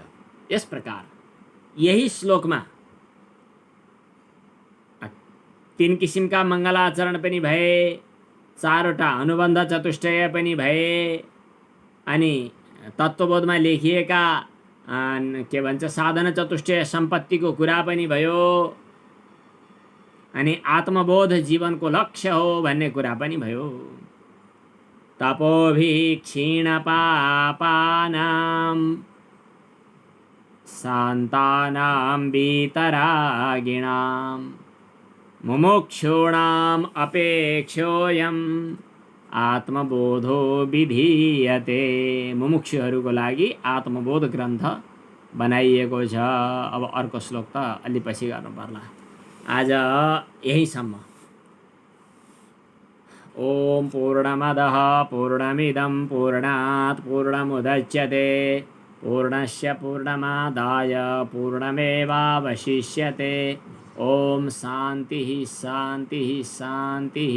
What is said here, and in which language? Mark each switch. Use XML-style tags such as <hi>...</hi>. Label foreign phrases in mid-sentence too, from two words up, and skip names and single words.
<ne>यस प्रकार यही श्लोकमा तीन किसिमका मङ्गलाचरण पनि भए, चारवटा अनुबन्ध चतुष्टय पनि भए, अनि तत्त्वबोधमा लेखिएका के भन्छ साधन चतुष्टय सम्पत्तिको कुरा पनि भयो, अनि आत्मबोध जीवनको लक्ष्य हो भन्ने कुरा पनि भयो।</ne> <sa>तपोभि क्षीणपापानां शान्तानां वीतरागिणां मुमुक्षूणाम् अपेक्षोऽयम् आत्मबोधो विधीयते।</sa> <ne>मुमुक्षुहरूको लागि आत्मबोध ग्रन्थ बनाइएको छ। अब अर्को श्लोक त अलि पछि गर्नु पर्ला। आज यहीसम्म।</ne> <sa>ओम पूर्णमदः पूर्णमिदं पूर्णात् पूर्णमुदच्यते पूर्णस्य पूर्णमादाय पूर्णमेवावशिष्यते। ओम शांति शांति शांति।</sa>